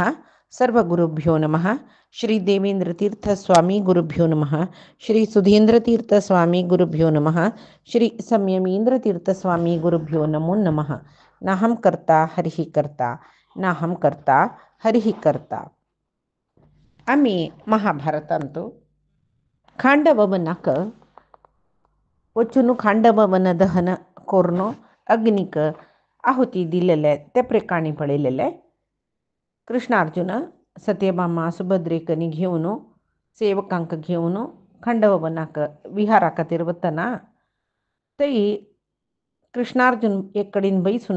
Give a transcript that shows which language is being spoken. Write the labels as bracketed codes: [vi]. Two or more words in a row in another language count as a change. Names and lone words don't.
[sa] सर्वगुरुभ्यो नमः। श्री देवेन्द्रतीर्थस्वामी गुरुभ्यो नमः। श्री सुधीन्द्रतीर्थस्वामी गुरुभ्यो नमः। श्री संयमीन्द्रतीर्थस्वामी गुरुभ्यो नमो नमः। नाहं कर्ता हरिः कर्ता नाहं कर्ता हरिः कर्ता. [kok] आम्ही महाभारतांतो खांडववनाक वचून खांडववन दहन कोरनो अग्निक आहुती दिलेले ते प्रकाणी पळलेले. कृष्णार्जुन सत्यभामा सुभद्रेकनी घेऊन सेवकांक घेऊन खांडववनाक विहाराक तिरवतना तई कृष्णार्जुन एककडीन बैसून